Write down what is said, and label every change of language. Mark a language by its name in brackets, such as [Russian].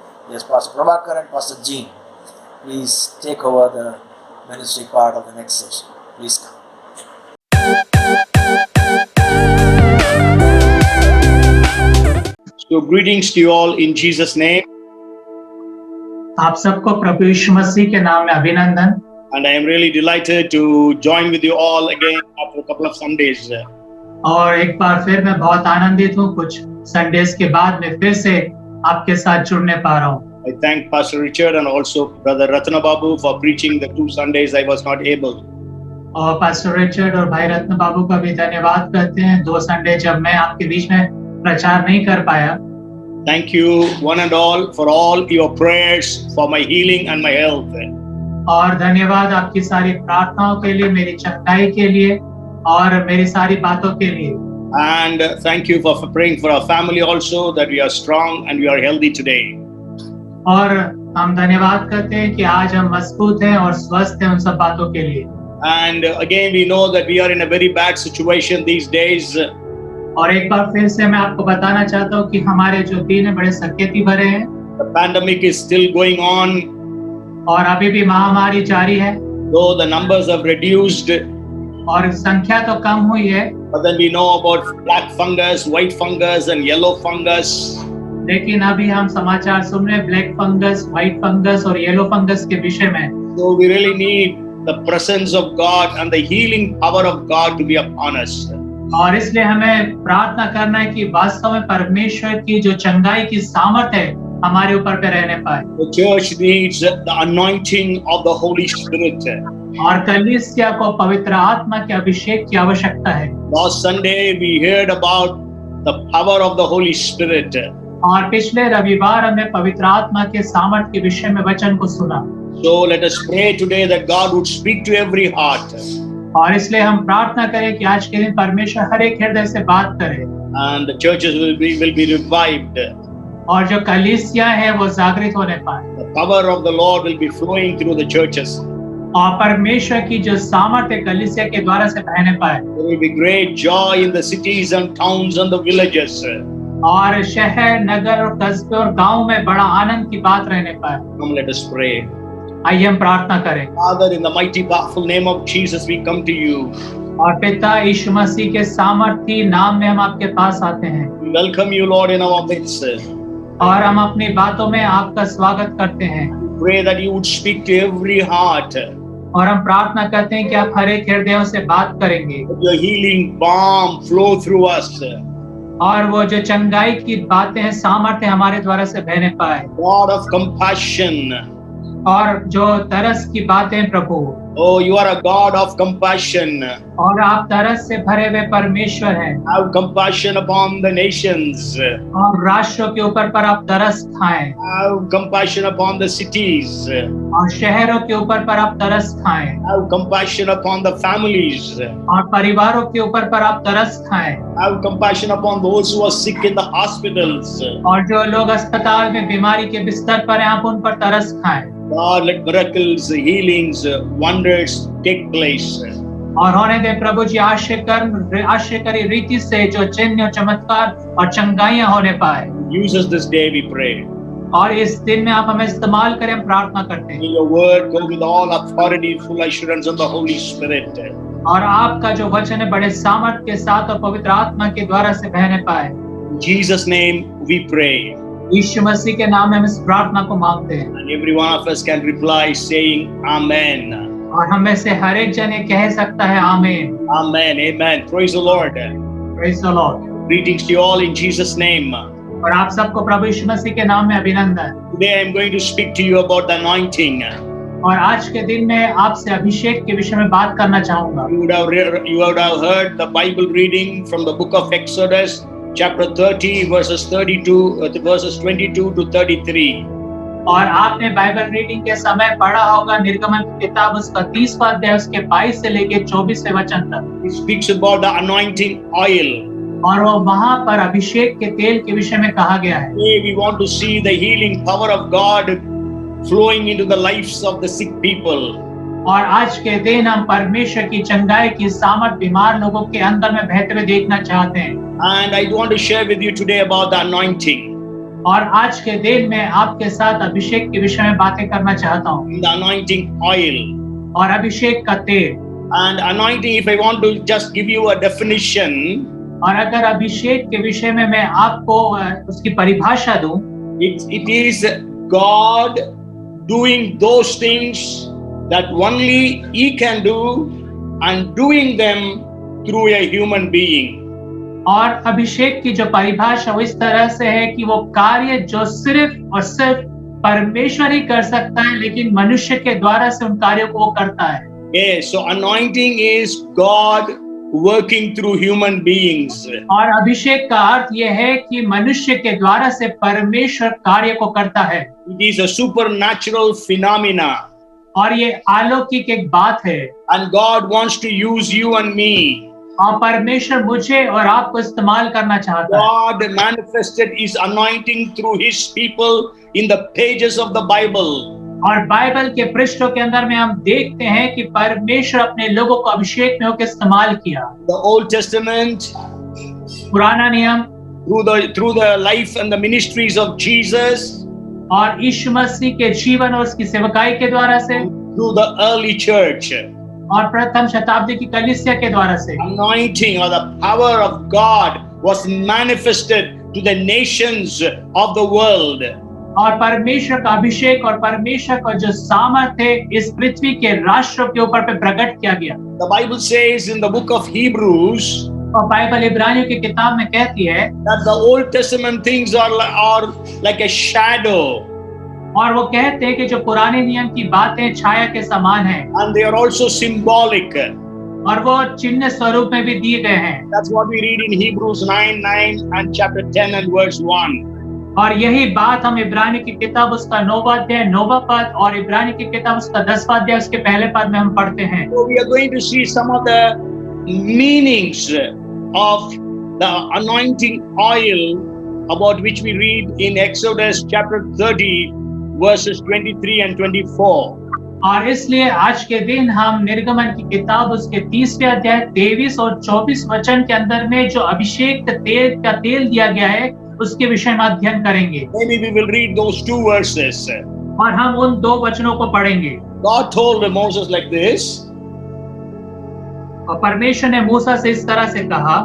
[English] Yes, Pastor Prabhakar and Pastor Jean. Please take over the ministry part of the next session. Please come. So greetings to you all in Jesus' name, [Hindi] आप सबको प्रभु यीशु मसीह के नाम में अभिनंदन। [English] and I am really delighted to join with you all again after a couple of Sundays. [Hindi] और एक बार फिर मैं बहुत आनंदित हूँ, कुछ संडेज के बाद मैं फिर से आपके साथ जुड़ने पा रहा हूँ। [English] I thank Pastor Richard and also Brother Ratna Babu for preaching the 2 Sundays I was not able. [Hindi] और पास्टर रिचर्ड और भाई रत्न बाबू का भी धन्यवाद करते हैं 2 संडे जब मैं आपके बीच में प्रचार नहीं कर पाया। [English] Thank you one and all for all your prayers for my healing and my health. [Hindi] और धन्यवाद आपकी सारी प्रार्थनाओं के लिए, मेरी चंगाई के लिए और मेरी सारी बातों के लिए। [English] And thank you for praying for our family also, that we are strong and we are healthy today. [Hindi] और हम धन्यवाद करते हैं कि आज हम मजबूत हैं और स्वस्थ हैं उन सब बातों के लिए। [English] And again we know that we are in a very bad situation these days. [Hindi] और एक बार फिर से मैं आपको बताना चाहता हूँ कि हमारे जो दिन है बड़े संकेती भरे हैं। [English] The pandemic is still going on. [Hindi] और अभी भी महामारी जारी है। [English] Though the numbers have reduced. [Hindi] और संख्या तो कम हुई है। [English] But then we know about black fungus, white fungus and yellow fungus. [Hindi] लेकिन अभी हम समाचार सुन रहे हैं ब्लैक फंगस, व्हाइट फंगस और येलो फंगस के विषय में। [English] So we really need the presence of God and the healing power of God to be upon us. [Hindi] और इसलिए हमें प्रार्थना करना है कि वास्तव में परमेश्वर की जो चंगाई की सामर्थ है हमारे ऊपर पे रहने पाए। [English] The church needs the anointing of the Holy Spirit. [Hindi] और कलीसिया को पवित्र आत्मा के अभिषेक की आवश्यकता है। [English] Last Sunday we heard about the power of the Holy Spirit. [Hindi] और पिछले रविवार हमने पवित्र आत्मा के सामर्थ के विषय में वचन को सुना। [English] So let us pray today that God would speak to every heart. [Hindi] और इसलिए हम प्रार्थना करें कि आज के दिन परमेश्वर हर एक हृदय से बात करे। [English] And the churches will be revived. [Hindi] और जो कलीसिया है वो जागृत होने पाए। [English] The power of the Lord will be flowing through the churches. [Hindi] और परमेश्वर की जो सामर्थ्य कलीसिया के द्वारा से बहने पाए। [English] There will be great joy in the cities and towns and the villages. [Hindi] और शहर, नगर और कस्बे और गांव में बड़ा आनंद की बात रहने पाए। [English] Come, let us pray. [Hindi] आइए हम प्रार्थना करें। [English] Father, in the mighty powerful name of Jesus, we come to you. [Hindi] और पिता यीशु मसीह के सामर्थी नाम में हम आपके पास आते हैं। [English] We welcome you, Lord, in our midst. [Hindi] और हम अपनी बातों में आपका स्वागत करते हैं। [English] We pray that you would speak to every heart. [Hindi] और हम प्रार्थना करते हैं कि आप हर एक हृदयों से बात करेंगे। [English] Let your healing balm flow through us. [Hindi] और वो जो चंगाई की बातें हैं, सामर्थ्य हमारे द्वारा से बहने पाए। [English] God of compassion. [Hindi] और जो तरस की बातें हैं प्रभु। [English] Oh, you are a God of compassion. [Hindi] और आप तरस से भरे हुए परमेश्वर हैं। [English] Have compassion upon the nations. [Hindi] और राष्ट्रों के ऊपर पर आप तरस खाएं। [English] Have compassion upon the cities. [Hindi] और शहरों के ऊपर पर आप तरस खाएं। [English] Have compassion upon the families. [Hindi] और परिवारों के ऊपर पर आप तरस खाएं। [English] Have compassion upon those who are sick in the hospitals. [Hindi] और जो लोग अस्पताल में बीमारी के बिस्तर पर हैं, आप उन पर तरस खाएं। [English] God, let miracles, healings, wonders take place. [Hindi] और होने दे प्रभु जी आश्चर्यकारी रीति से जो चिन्ह और चमत्कार और चंगाइयां होने पाए। [English] Use us this day, we pray. [Hindi] और इस दिन में आप हमें इस्तेमाल करें, हम प्रार्थना करते हैं। [English] May your word go with all authority, full assurance of the Holy Spirit. [Hindi] और आपका जो वचन है बड़े सामर्थ के साथ और पवित्र आत्मा के द्वारा से बहने पाए। [English] In Jesus' name we pray. [Hindi] यीशु मसीह के नाम में हम इस प्रार्थना को मांगते हैं। [English] And every one of us can reply saying Amen. [Hindi] और हम में से हर एक जन ये कह सकता है आमीन। [English] Amen. Amen. Praise the Lord. Praise the Lord। Greetings to you all in Jesus' name. [Hindi] और आप सबको प्रभु यीशु मसीह के नाम में अभिनंदन। [English] Today I am going to speak to you about the anointing. [Hindi] और आज के दिन में आपसे अभिषेक के विषय में बात करना चाहूंगा। [English] You would have heard the Bible reading from the book of Exodus, chapter 30, verses 22 to 33. [Hindi] और आपने बाइबल रीडिंग के समय पढ़ा होगा निर्गमन की किताब उसका 30वां अध्याय उसके 22 से लेके 24वें वचन तक। [English] It speaks about the anointing oil. [Hindi] और वो वहां पर अभिषेक के तेल के विषय में कहा गया है। [English] Today we want to see the healing power of God flowing into the lives of the sick people. [Hindi] और आज के दिन हम परमेश्वर की चंगाई की सामर्थ बीमार लोगों के अंदर में बहते हुए देखना चाहते हैं। [English] And I want to share with you today about the anointing. [Hindi] और आज के दिन में आपके साथ अभिषेक के विषय में बातें करना चाहता हूँ। [English] The anointing oil. [Hindi] और अभिषेक का तेल। [English] And anointing, if I want to just give you a definition, [Hindi] और अगर अभिषेक के विषय में मैं आपको उसकी परिभाषा दूं, [English] it is God doing those things that only He can do and doing them through a human being. [Hindi] और अभिषेक की जो परिभाषा वो इस तरह से है कि वो कार्य जो सिर्फ और सिर्फ परमेश्वर ही कर सकता है, लेकिन मनुष्य के द्वारा से उन कार्यों को वो करता है। [English] Yes, so anointing is God working through human beings. [Hindi] और अभिषेक का अर्थ यह है कि मनुष्य के द्वारा से परमेश्वर कार्य को करता है। [English] It is a supernatural phenomena. [Hindi] और ये अलौकिक एक बात है। [English] And God wants to use you and me. [Hindi] और परमेश्वर मुझे और आपको इस्तेमाल करना चाहता है। [English] God manifested His anointing through His people in the pages of the Bible. [Hindi] और बाइबल के पृष्ठों के अंदर में हम देखते हैं कि परमेश्वर अपने लोगों को अभिषेक में होकर इस्तेमाल किया। [English] The Old Testament, [Hindi] पुराना नियम, [English] through the life and the ministries of Jesus, [Hindi] और यीशु मसीह के जीवन और उसकी सेवकाई के द्वारा से, [English] through the early church. [Hindi] और प्रथम शताब्दी की कलीसिया के द्वारा से [English] Anointing or the power of God was manifested to the nations of the world. [Hindi] और परमेश्वर का अभिषेक और परमेश्वर का जो सामर्थ्य है इस पृथ्वी के राष्ट्रों के ऊपर पे प्रकट किया गया। [English] The Bible says in the book of Hebrews [Hindi] और बाइबल इब्रानियों की किताब में कहती है [English] that the Old Testament things are like a shadow. [Hindi] और वो कहते हैं कि जो पुराने नियम की बातें छाया के समान हैं, [English] And they are also symbolic. [Hindi] और वो चिन्ह स्वरूप में भी दिए गए हैं। [English] That's what we read in Hebrews 9:9 and chapter 10 and verse 1. [Hindi] और यही बात हम इब्रानी की किताब उसका 9वां अध्याय 9वां पद और इब्रानी की किताब उसका 10वां अध्याय उसके पहले पद में हम पढ़ते हैं। [English] So we are going to see some of the meanings of the anointing oil about which we read in Exodus chapter 30 verses 23 and 24. [Hindi] और इसलिए आज के दिन हम निर्गमन की किताब उसके 30वें अध्याय 23 और 24 वचन के अंदर में जो अभिषेक तेल का तेल दिया गया है उसके विषय में अध्ययन करेंगे। [English] Maybe we will read those two verses. [Hindi] और हम उन दो वचनों को पढ़ेंगे। [English] God told Moses like this. [Hindi] और परमेश्वर ने मूसा से इस तरह से कहा,